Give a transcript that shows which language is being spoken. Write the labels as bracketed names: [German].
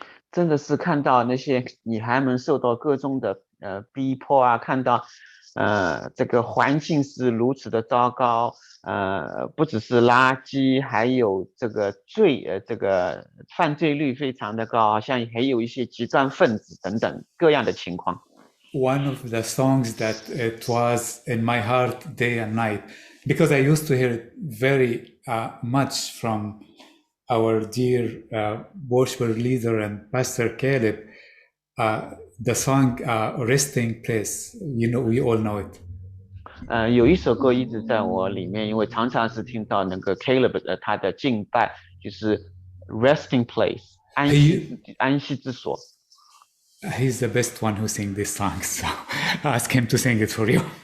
[Chinese] 真的是看到那些女孩们受到各种的逼迫啊，看到这个环境是如此的糟糕，不只是垃圾，还有这个这个犯罪率非常的高，好像还有一些极端分子等等各样的情况。 [English] One of the songs that it was in my heart day and night, because I used to hear it very much from our dear worshiper leader and Pastor Caleb, the song Resting Place. You know, we all know it. [Chinese] 有一首歌一直在我里面，因为常常是听到那个 Caleb 他的敬拜，就是 resting place 安息之所。 [English] He's the best one who sings this song, so ask him to sing it for you.